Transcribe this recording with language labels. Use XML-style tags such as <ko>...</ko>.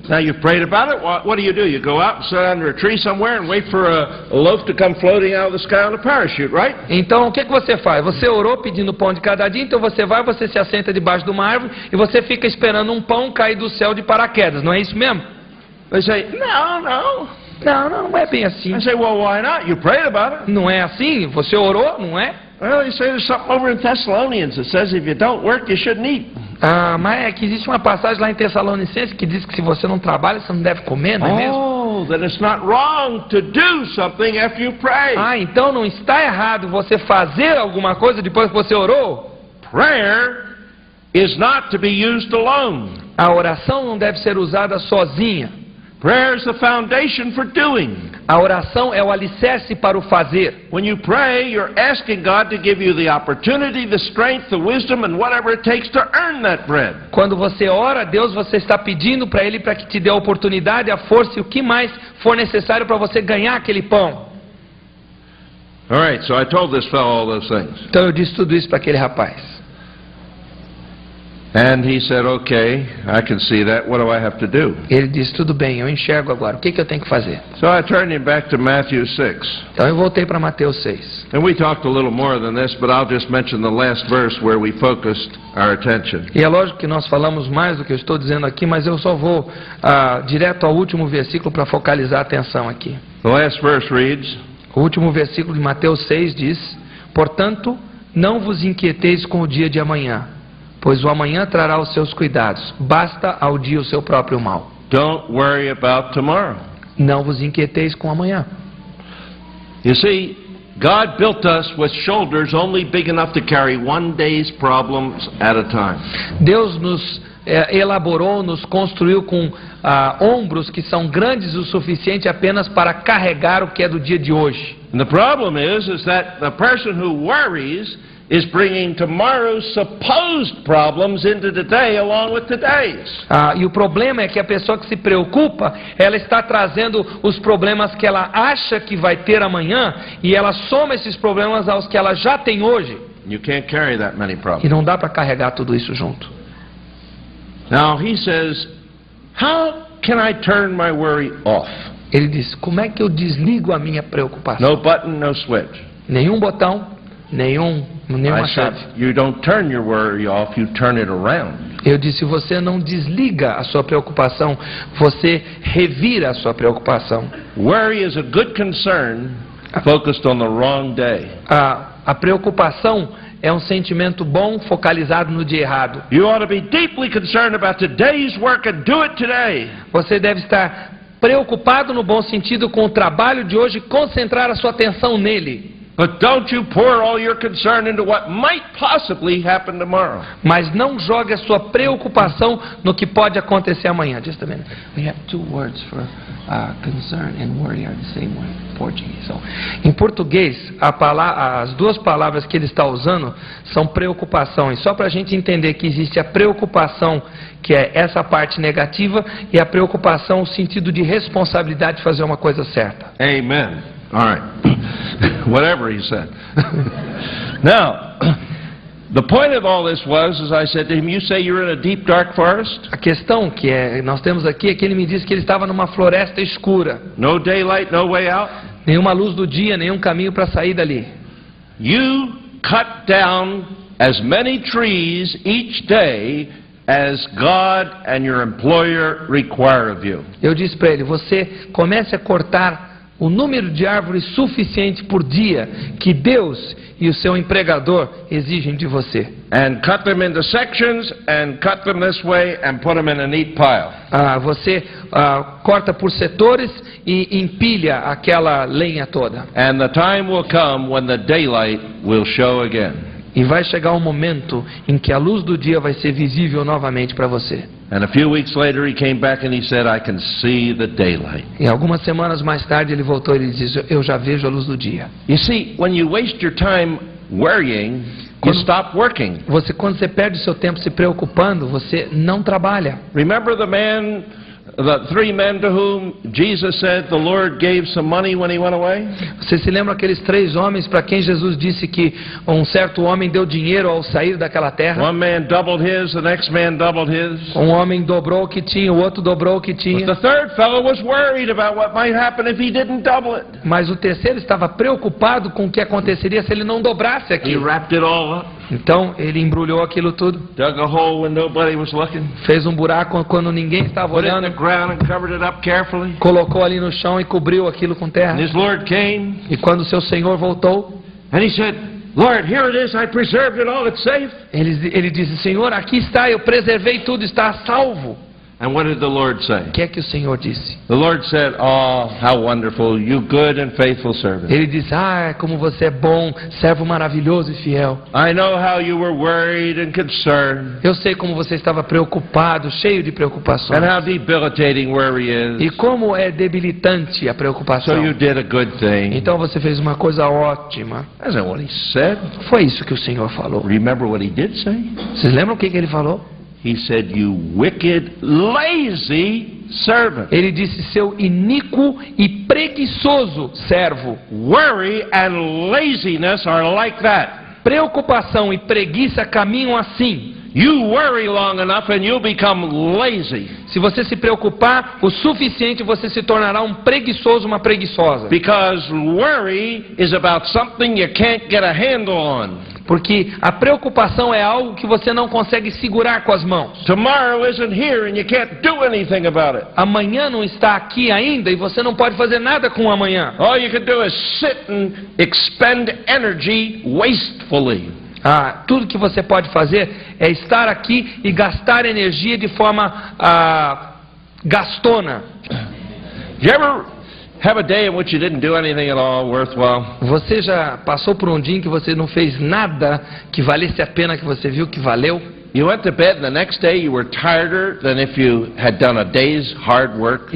<en>Now you've prayed about it, what do? You go out and sit under a tree somewhere and wait for a loaf to come floating out of the sky on a parachute, right?</en> <pt>Então o que você faz? Você orou pedindo o pão de cada dia, então você vai, você se assenta debaixo de uma árvore e você fica esperando um pão cair do céu de paraquedas, não é isso mesmo?</pt> <en>They say, no.</en> <pt>Não é bem assim.</pt> <en>I say, well, why not? You prayed about it.</en> <pt>Não é assim? Você orou, não é?</pt> <en>Well, you say there's something over in Thessalonians that says if you don't work, you shouldn't eat.</en> <pt>Mas é que existe uma passagem lá em Tessalonicenses que diz que se você não trabalha, você não deve comer, não é mesmo?</pt> <en>Oh, then it's not wrong to do something after you pray.</en> <pt>Então não está errado você fazer alguma coisa depois que você orou?</pt> <en>Prayer is not to be used alone.</en> <pt>A oração não deve ser usada sozinha.</pt> <en>Prayer is the foundation for doing.</en> <pt>A oração é o alicerce para o fazer.</pt> <en>When you pray, you're asking God to give you the opportunity, the strength, the wisdom, and whatever it takes to earn that bread.</en> <pt>Quando você ora a Deus, você está pedindo para Ele para que te dê a oportunidade, a força e o que mais for necessário para você ganhar aquele pão.</pt> <en>All right, so I told this fellow all those things.</en> <pt>Então eu disse tudo isso para aquele rapaz.</pt> <en>And he said, okay, I can see that. What do I have to do?</en> <pt>Ele disse, tudo bem, eu enxergo agora. O que eu tenho que fazer?</pt> <en>So I turned him back to Matthew 6.</en> <pt>Então eu voltei para Mateus 6.</pt> <en>And we talked a little more than this, but I'll just mention the last verse where we focused our attention.</en> <pt>E é lógico que nós falamos mais do que eu estou dizendo aqui, mas eu só vou direto ao último versículo para focalizar a atenção aqui.</pt> <en>The last verse reads,</en> <pt>o último versículo de Mateus 6 diz, portanto, não vos inquieteis com o dia de amanhã, pois o amanhã trará os seus cuidados. Basta ao dia o seu próprio mal.</pt> <en>Don't worry about tomorrow.</en> <pt>Não vos inquieteis com amanhã.</pt> <en>You see, God built us with shoulders only big enough to carry one day's problems at a time.</en> <pt>Deus nos elaborou, nos construiu com ombros que são grandes o suficiente apenas para carregar o que é do dia de hoje.</pt> <en>And the problem is that the person who worries is bringing tomorrow's supposed problems into today along with today's.</en> <pt>E o problema é que a pessoa que se preocupa, ela está trazendo os problemas que ela acha que vai ter amanhã e ela soma esses problemas aos que ela já tem hoje.</pt> <en>You can't carry that many problems.</en> <pt>E não dá para carregar tudo isso junto.</pt> <en>Now he says, how can I turn my worry off?</en> <pt>Ele diz, como é que eu desligo a minha preocupação?</pt> <en>No button, no switch.</en> <pt>Nenhum botão, nenhuma chave.</pt> <en>You don't turn your worry off, you turn it around.</en> <pt>Eu disse, você não desliga a sua preocupação, você revira a sua preocupação.</pt> <en>Worry is a good concern focused on the wrong day.</en> <pt>A preocupação é um sentimento bom focalizado no dia errado.</pt> <en>You ought to be deeply concerned about today's work and do it today.</en> <pt>Você deve estar preocupado no bom sentido com o trabalho de hoje e concentrar a sua atenção nele.</pt> <en>But don't you pour all your concern into what might possibly happen tomorrow.</en> <pt>Mas não jogue a sua preocupação no que pode acontecer amanhã.</pt> <en>Just a minute. We have two words for concern and worry are the same word in Portuguese.</en> <pt>So, em português, as duas palavras que ele está usando são preocupação. E só para a gente entender que existe a preocupação, que é essa parte negativa, e a preocupação no sentido de responsabilidade de fazer uma coisa certa.</pt> <en>Amen. All right. Whatever he said. Now, the point of all this was, as I said to him, you say you're in a deep, dark forest?</en> <pt>A questão que nós temos aqui é que ele me disse que ele estava numa floresta escura.</pt> <en>No daylight, no way out?</en> <pt>Nenhuma luz do dia, nenhum caminho para sair dali.</pt> <en>You cut down as many trees each day as God and your employer require of you.</en> <pt>Eu disse para ele, você comece a cortar o número de árvores suficiente por dia que Deus e o seu empregador exigem de você.</pt> <en>And cut them into sections and cut them this way and put them in a neat pile.</en> <pt>Você corta por setores e empilha aquela lenha toda.</pt> <en>And the time will come when the daylight will show again.</en> <pt>E vai chegar um momento em que a luz do dia vai ser visível novamente para você.</pt> <en>And a few weeks later he came back and he said, I can see the daylight.</en> <pt>E algumas semanas mais tarde ele voltou e ele disse, eu já vejo a luz do dia.</pt> <en>You see, when you waste your time worrying, you stop working.</en> <pt>Quando você perde o seu tempo se preocupando, você não trabalha.</pt> <en>Remember the three men to whom Jesus said the Lord gave some money when he went away?</en> <pt>Você se lembra aqueles 3 homens para quem Jesus disse que um certo homem deu dinheiro ao sair daquela terra?</pt> <en>One man doubled his, the next man doubled his.</en> <pt>Um homem dobrou o que tinha, o outro dobrou o que tinha.</pt> <en>But the third fellow was worried about what might happen if he didn't double it.</en> <pt>Mas o terceiro estava preocupado com o que aconteceria se ele não dobrasse</pt> <en>He</en> <pt>aquilo.</pt> <en>wrapped it all up,</en> <pt>Então ele embrulhou aquilo tudo,</pt> <en>dug a hole when nobody was looking,</en> <pt>fez um buraco quando ninguém estava</pt> <en>put it in the</en> <pt>olhando,</pt> <en>ground and covered it up carefully.</en> <pt>colocou ali no chão e cobriu aquilo com</pt> <en>And</en> <pt>terra.</pt> <en>his Lord came</en> <pt>E quando seu Senhor voltou,</pt> <en>and he said, Lord, here it is, I preserved it all, it's safe.</en> <pt>ele disse, Senhor, aqui está, eu preservei tudo, está a salvo.</pt> <en>And what did the Lord say?</en> <pt>O que é que o Senhor disse?</pt> <en>The Lord said, oh, how wonderful, you good and faithful servant.</en> <pt>Ele disse, como você é bom, servo maravilhoso e fiel.</pt> <en>I know how you were worried and concerned,</en> <pt>Eu sei como você estava preocupado, cheio de preocupações.</pt> <en>and how debilitating worry</en> <pt>E</pt> <en>is.</en> <pt>como é debilitante a</pt> <en>So</en> <pt>preocupação.</pt> <en>you did a good thing.</en> <pt>Então você fez uma coisa ótima.</pt> <en>That's not what he said.</en> <pt>Foi isso que o Senhor falou.</pt> <en>Remember what he did say?</en> <pt>Vocês lembram o que ele falou?</pt> <en>He said, you wicked, lazy servant.</en> <pt>Ele disse, seu iníquo e preguiçoso servo.</pt> <en>Worry and laziness are like that.</en> <pt>Preocupação e preguiça caminham assim.</pt> <en>You worry long enough and you'll become lazy.</en> <pt>Se você se preocupar o suficiente, você se tornará um preguiçoso, uma preguiçosa.</pt> <en>Because worry is about something you can't get a handle on.</en> <pt>Porque a preocupação é algo que você não consegue segurar com as mãos.</pt> <en>Tomorrow isn't here and you can't do anything about it.</en> <pt>Amanhã não está aqui ainda e você não pode fazer nada com o amanhã.</pt> <en>All you can do is sit and expend energy wastefully.</en> <pt>Tudo que você pode fazer é estar aqui e gastar energia de forma gastona.</pt> <en>Did you ever have a day in which you didn't do anything at all worthwhile?</en> <pt>Você já passou por um dia em que você não fez nada que valesse a pena, que você viu que valeu?</pt> <en>You went to bed and the next day you were tireder than if you had done a day's hard work.</en>